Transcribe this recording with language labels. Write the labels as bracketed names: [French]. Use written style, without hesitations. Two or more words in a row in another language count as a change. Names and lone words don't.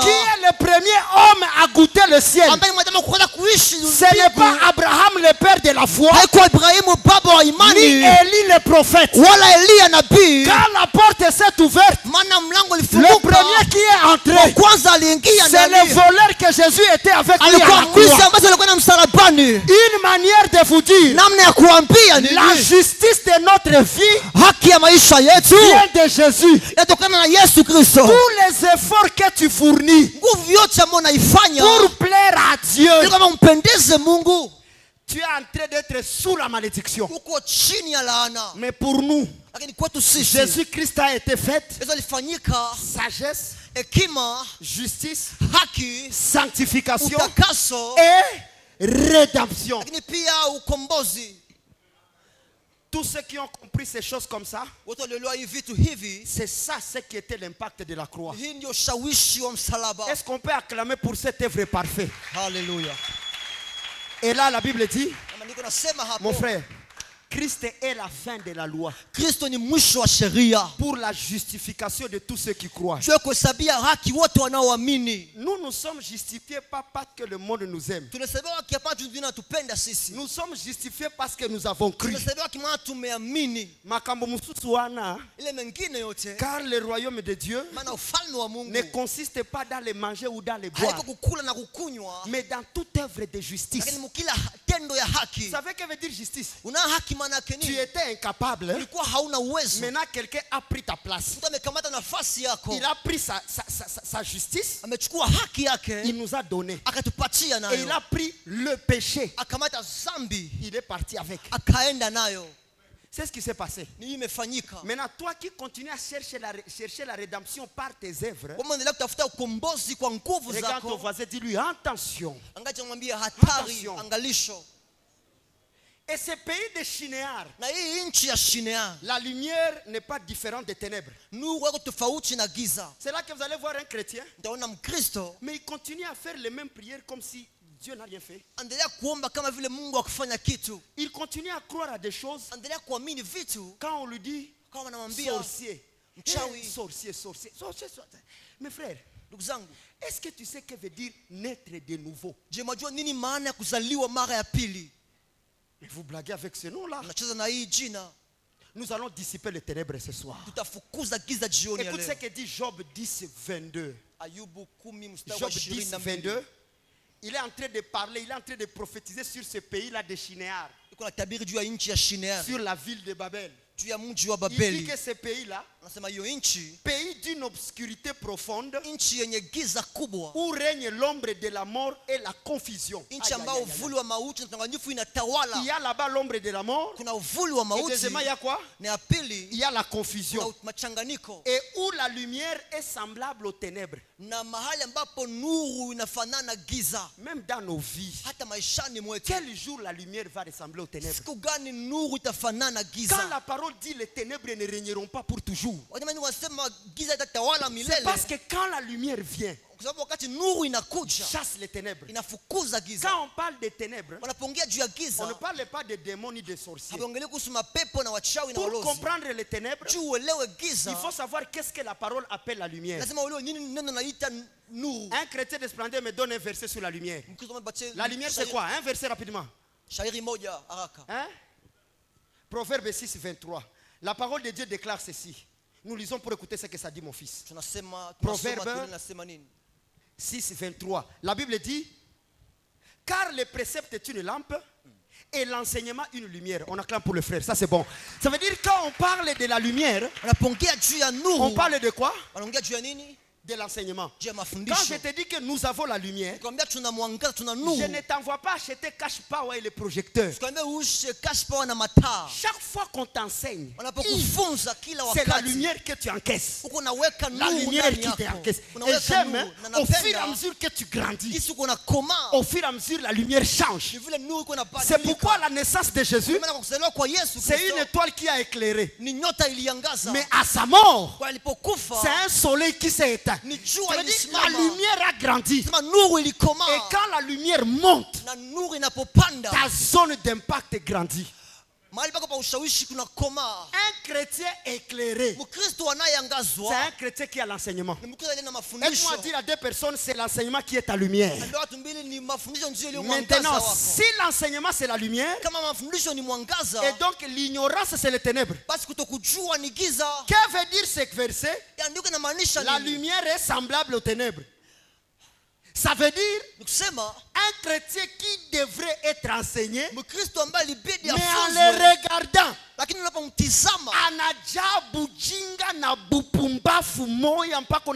[French] qui est le premier homme à goûter le ciel, [Swahili] ambaye mwanadamu kuanza kuishi [French] ce n'est [Swahili] mbingu. [French] pas Abraham le père de la foi, [Swahili] Haikuwa Ibrahimu baba wa ni imani, [French] Élie le prophète. [Swahili] wala Eliya nabii. [French] Quand la porte s'est ouverte, [Swahili] Maana mlango [French] le [Swahili] ulifunguka. [French] premier qui est [Swahili] Wa [French] entré, [Swahili] kwanza aliingia [French] c'est le [Swahili] ndani. [French] voleur que Jésus était avec lui à [Swahili] Alikuwa [French] la [Swahili] mwizi [French] croix. [Swahili] ambaye alikuwa na msalabani. [French] Une manière de vous dire, [Swahili] Namna ya kuambia ni [French] la justice de notre vie [Swahili] haki ya maisha yetu [French] vient de Jésus. [Swahili] inatokana na Yesu Kristo. [French] Tous les efforts que tu fournis [Swahili] Nguvu yote ambayo unaifanya [French] pour plaire à Dieu, [Swahili] ili kama umpendeze Mungu, [French] tu es en train d'être sous la malédiction. [Swahili] uko chini ya laana. [French] Mais pour nous, [Swahili] Lakini kwetu sisi [French] Jésus-Christ a été fait [Swahili] Yesu alifanyika [French] sagesse, [Swahili] hekima, [French] justice, [Swahili] haki, [French] sanctification [Swahili] utakaso, [French] et rédemption. [Swahili] lakini pia ukombozi. [French] Tous ceux qui ont compris ces choses comme ça, [Swahili] Watu walioelewa hivi vitu hivi, [French] c'est ça ce qui était l'impact de la croix. [Swahili] hii ndio ushawishi wa msalaba. [French] Est-ce qu'on peut acclamer pour cette œuvre parfaite? [Swahili] Haleluya. [French] Et là, la Bible dit, [Swahili] Kama niko nasema [French] mon [Swahili] hapo, [French] frère, Christ est la fin de la loi [Swahili] Kristo ni mwisho wa sheria. [French] pour la justification de tous ceux qui croient. [Swahili] Tuwe kuhesabia haki wote wanaoamini. [French] Nous nous sommes justifiés pas parce que le monde nous aime. [Swahili] Tunahesabiwa haki hapana tu dunia inatupenda sisi. [French] Nous sommes justifiés parce que nous avons cru. [Swahili] Tunahesabiwa haki maana tumeamini. [Lingala] Makambo mususu wana, [Swahili] Ile mengine yote, [French] car le royaume de Dieu [Swahili] maana ufalme wa Mungu [French] ne consiste pas dans les manger ou dans les boire, [Swahili] haiko kukula na kukunywa, [French] mais dans toute œuvre de justice. [Swahili] lakini mkila tendo ya [French] Vous [Swahili] haki. [French] savez que veut dire justice? [Swahili] Una haki maana yake [French] Tu [Swahili] nini? [French] étais incapable. [Swahili] Ulikuwa hauna uwezo. [French] Maintenant, quelqu'un a pris ta place. [Swahili] Mtu amekamata nafasi yako. [French] Il a pris sa justice. [Swahili] Amechukua haki [French] Il [Swahili] yake [French] nous a donné. [Swahili] akatupatia [French] Et il [Swahili] nayo. [French] a pris le péché. [Swahili] Akamata zambi [French] Il est parti avec. [Swahili] akaenda nayo. [French] C'est ce qui s'est passé. [Swahili] Ni imefanyika. [French] Maintenant, toi qui continues à chercher la rédemption par tes œuvres, [Swahili] Kama unaendelea kutafuta ukombozi kwa nguvu [French] regarde ton [Swahili] zako, [French] voisin, dis-lui attention. [Swahili] angacha mwambie hatari, [French] Attention. [Swahili] angalisho. [French] Et ce pays de Shinéar, [Swahili] Na hii nchi ya Shinear, [French] la lumière n'est pas différente des ténèbres. [Swahili] nuru yako tofauti na giza. [French] C'est là que vous allez voir un chrétien, [Swahili] Utaona Mkristo [French] mais il continue à faire les mêmes prières comme si Dieu n'a rien fait. [Swahili] endelea kuomba kama vile Mungu akufanya kitu. [French] Il continue à croire à des choses [Swahili] Endelea kuamini vitu [French] quand on lui dit [Swahili] kama wanamwambia [French] sorcier. [Swahili] mchawi. [French] Sorcier, sorcier, sorcier, sorcier. Mes frères, [Swahili] Ndugu zangu, [French] est-ce que tu sais que veut dire naître de nouveau? [Swahili] je mwajua nini maana ya kuzaliwa mara ya pili? [French] Mais vous blaguez avec ce nom-là. [Swahili] Unacheza na hii jina. [French] Nous allons dissiper les ténèbres ce soir. [Swahili] Tutafukuza giza jioni ya [French] Écoute ce [Swahili] leo. [French] que dit Job 10, 22. [Swahili] Ayubu 10 mstari wa [French] Job 10, 22. [Swahili] 22. [French] Il est en train de parler, il est en train de prophétiser sur ce pays-là de Shinéar, [Swahili] Iko na tabiri juu ya nchi ya Shinear, [French] sur la ville de Babel. [Swahili] juu ya mji wa [French] Il dit [Swahili] Babeli. [French] que ce pays-là, [Swahili] Anasema hiyo nchi, [French] pays d'une obscurité profonde, [Swahili] nchi yenye giza kubwa, [French] où règne l'ombre de la mort et la confusion. [Swahili] nchi [French] Aïe, aïe, [Swahili] ambayo [French] aïe, aïe. [Swahili] uvuli wa mauti na udanganyifu [French] Il [Swahili] inatawala. [French] y a là-bas l'ombre de la mort. [Swahili] Kuna uvuli wa [French] Et [Swahili] mauti [French] deuxièmement, il y a quoi? [Swahili] na ya pili [French] Il y a la [Swahili] kuna [French] confusion. [Swahili] machanganiko, [French] Et où la lumière est semblable aux ténèbres. [Swahili] na mahali ambapo nuru inafanana giza. [French] Même dans nos vies. [Swahili] Hata maishani mwetu, [French] Quel jour la lumière va ressembler aux ténèbres? [Swahili] siku gani nuru itafanana [French] Quand [Swahili] giza? [French] la parole parole dit les ténèbres ne régneront pas pour toujours. [Swahili] Wanyama wasema giza itatawala [French] C'est [Swahili] milele. [French] parce que quand la lumière vient, [Swahili] Kwa sababu wakati nuru inakuja [French] chasse les ténèbres. [Swahili] inafukuza giza. [French] Quand on parle des ténèbres, [Swahili] Wanapoongea juu ya [French] on ne [Swahili] giza [French] parle pas de démons ni de sorciers. [Swahili] hawaongelei kuhusu mapepo na wachawi na [French] Pour [Swahili] walozi. [French] comprendre les ténèbres, [Swahili] Juu uelewe [French] il [Swahili] giza, [French] faut savoir qu'est-ce que la parole appelle la lumière. [Swahili] lazima uelewe nini neno naita nuru. [French] Un chrétien de splendeur me donne un verset sur la lumière. [Swahili] Mkristo amepatia [French] La lumière, c'est quoi? Un verset rapidement. [Swahili] shairi moja haraka. [French] Hein? Proverbe 6, 23. La parole de Dieu déclare ceci. Nous lisons pour écouter ce que ça dit, mon fils. [Swahili] Tunasoma [French] Proverbe. [Swahili] tunasema nini? [French] 6, 23. La Bible dit, car le précepte est une lampe et l'enseignement une lumière. On acclame pour le frère, ça c'est bon. Ça veut dire quand on parle de la lumière, [Swahili] Wanapoongea juu ya [French] on [Swahili] nuru, [French] parle de quoi? [Swahili] wanaongea juu ya nini? [French] De l'enseignement. [Swahili] Juu ya [French] Quand [Swahili] mafundisho. [French] je te dis que nous avons la lumière, [Swahili] Nikwambia tuna mwangaza, tuna [French] je [Swahili] nuru. [French] ne t'envoie pas acheter [English] cash power [French] et le projecteur. [Swahili] Nikwambia uishe [English] cash power [Swahili] na mataa. [French] Chaque fois qu'on t'enseigne, [Swahili] Wanapokufunza kila [French] c'est la [Swahili] wakati, [French] lumière que tu encaisses. [Swahili] uko naweka [French] La [Swahili] nuru [French] lumière [Swahili] ndani [French] qui te [Swahili] yako. [French] encaisse. Et [Swahili] Unaweka [French] j'aime, [Swahili] nuru. Na [French] au fur et à [Swahili] napenda [French] mesure que tu grandis, [Swahili] jinsi uko nakoma, [French] au fur et à mesure la lumière change. [Swahili] ni vile nuru iko [French] C'est pourquoi [Swahili] inabadilika. [French] la naissance de Jésus, [Swahili] Maana kwa kuzaliwa kwa Yesu [French] c'est une [Swahili] Kristo [French] étoile qui a éclairé. [Swahili] ni nyota iliangaza. [French] Mais à sa mort, [Swahili] Kwa alipokufa [French] c'est un soleil qui s'est éteint. [Swahili] ni [French] Ça [Swahili] jua [French] veut dire, la [Swahili] ilisimama. [French] lumière a grandi. [Swahili] Sema nuru ilikoma. [French] Et quand la lumière monte, [Swahili] Na nuru inapopanda, [French] ta zone d'impact grandit. [Swahili] mahali pako pa ushawishi kuna koma. [French] Un chrétien éclairé, [Swahili] Mkristo [French] c'est [Swahili] anayeangazwa [French] un chrétien qui a l'enseignement. [Swahili] ni Mkristo aliye na mafundisho. [French] Aide-moi à dire à deux personnes, c'est l'enseignement qui est ta lumière. [Swahili] Ambia watu mbili ni mafundisho ndio ile mwangaza [French] Maintenant, [Swahili] wako. [French] si l'enseignement c'est la lumière, [Swahili] Kama mafundisho ni mwangaza, [French] et donc l'ignorance c'est les ténèbres. [Swahili] basi kutokujua ni giza. [French] Que veut dire ce verset? [Swahili] Andiko inamaanisha [French] La [Swahili] nini? [French] lumière est semblable aux ténèbres. Ça veut dire [Swahili] Ni kusema [French] un chrétien qui devrait être enseigné, [Swahili] Mkristo ambaye libidi [French] mais en [Swahili] afunzwe, [French] le regardant, [Swahili] lakini unapomtizama anajaa bujinga na bupumbafu moya mpaka [French] il est